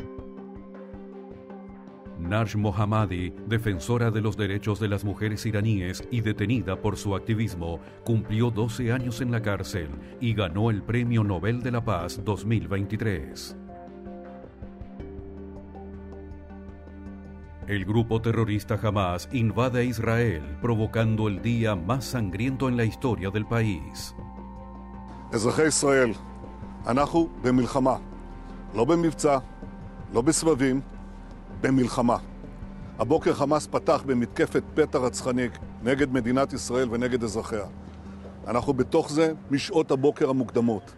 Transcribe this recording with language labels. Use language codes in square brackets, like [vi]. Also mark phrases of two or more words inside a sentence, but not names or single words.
[es] Nash Mohammadi, defensora de los derechos de las mujeres iraníes y detenida por su activismo, cumplió 12 años en la cárcel y ganó el Premio Nobel de la Paz 2023. El grupo terrorista Hamas invade Israel, provocando el día más sangriento en la historia del país. [he] אזרחי ישראל, אנחנו במלחמה, לא במבצע, לא בסבבים, במלחמה. הבוקר חמאס פתח במתקפת פתע רצחנית נגד מדינת ישראל ונגד אזרחיה. אנחנו בתוך זה משעות הבוקר המוקדמות.